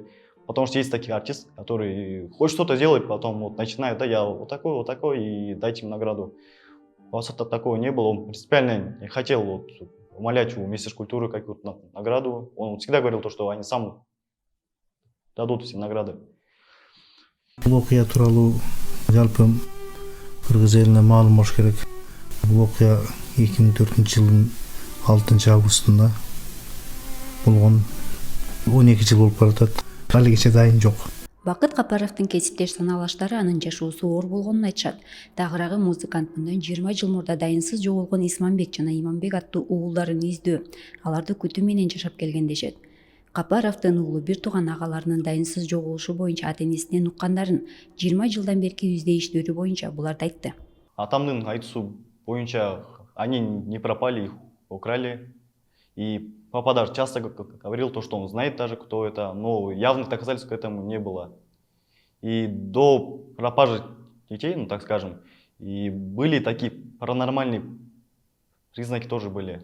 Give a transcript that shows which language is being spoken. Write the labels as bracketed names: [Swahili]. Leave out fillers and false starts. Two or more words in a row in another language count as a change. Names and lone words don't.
[Russian] Потому что есть такие артисты, которые хоть что-то делают, потом вот начинают: да, я вот такой, и дайте им награду. У вас такого не было. Он принципиально не хотел вот умолять у Министерства культуры какую-то награду. Он всегда говорил то, что они сам дадут все награды. [Kyrgyz] Бул окуя тууралуу жалпы кыргыз элине маалым болуш керек. Бул окуя 2004-жылдын 6-августунда болгон. 12 жыл болуп баратат. Али кече дайын жок. Бакыт Капаровдун кесиптеш саналаштары анын жашоосу оор болгонун айтышат. Тагыраагы музыкант мындан 20 жыл мурда дайынсыз жоголгон Исмамбек жана Иманбек аттуу уулдарын издөө, аларды күтүү менен жашап келген дешет. Капаровдун уулу бир тууган агаларынын дайынсыз жоголушу боюнча ата-энесинен уккандарын 20 жылдан берки издеиштери боюнча буларды айтты. Атамдын айтуусу боюнча [Russian] они не пропали, их украли. И папа даже часто говорил то, что он знает даже, кто это, но явных доказательств к этому не было. И до пропажи детей, ну так скажем, и были такие паранормальные признаки тоже были.